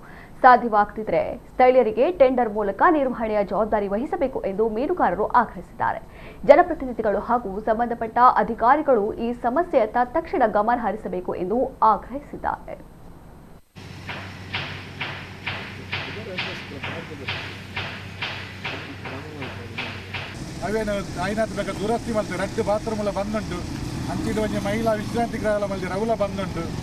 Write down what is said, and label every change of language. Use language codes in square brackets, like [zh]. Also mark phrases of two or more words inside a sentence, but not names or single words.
[kn] ಸಾಧ್ಯವಾಗದಿದ್ದರೆ ಸ್ಥಳೀಯರಿಗೆ ಟೆಂಡರ್ ಮೂಲಕ ನಿರ್ವಹಣೆಯ ಜವಾಬ್ದಾರಿ ವಹಿಸಬೇಕು ಎಂದು ಮೀನುಗಾರರು ಆಗ್ರಹಿಸಿದ್ದಾರೆ. ಜನಪ್ರತಿನಿಧಿಗಳು ಹಾಗೂ ಸಂಬಂಧಪಟ್ಟ ಅಧಿಕಾರಿಗಳು ಈ ಸಮಸ್ಯೆಯತ್ತ ತಕ್ಷಣ ಗಮನ ಹರಿಸಬೇಕು ಎಂದು ಆಗ್ರಹಿಸಿದ್ದಾರೆ. [tcy] ಅವೇನು ಐನಾತ್ ಬೇಕಾ ದುರಸ್ತಿ ಮಲ್ತೆ 2 ಬಾತ್ರೂಮ್ ಎಲ್ಲ ಬಂದುಂಟು ಅಂಚಿಡು ಒಂಜಿ ಮಹಿಳಾ ವಿಶ್ರಾಂತಿ ಗೃಹ ಮಲ್ತೆ ರೌಲ ಬಂದುಂಟು